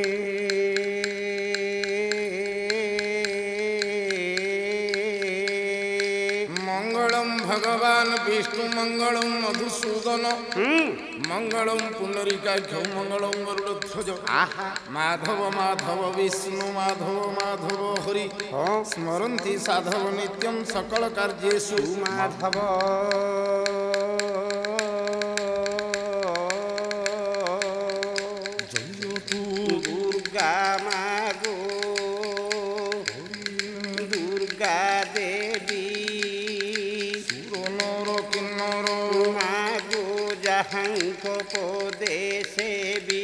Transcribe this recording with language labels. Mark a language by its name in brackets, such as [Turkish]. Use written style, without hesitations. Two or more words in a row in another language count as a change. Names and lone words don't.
[Sanskrit] मंगलम भगवान विष्णु मंगलम मधुसूदन मंगलम पुंडरीकाक्ष मंगलम गरुड़ध्वज माधव माधव विष्णु माधव माधव हरि स्मरन्ति साधव नित्यं सकल कार्येषु माधव। [Odia] ଜୟ ତୁ ଦୁର୍ଗା ମାଗୋ ଦୁର୍ଗା ଦେବୀ ସୁରନର କିନ୍ନର ମାଗୋ ଯାହାଙ୍କ ପଦେ ସେବୀ।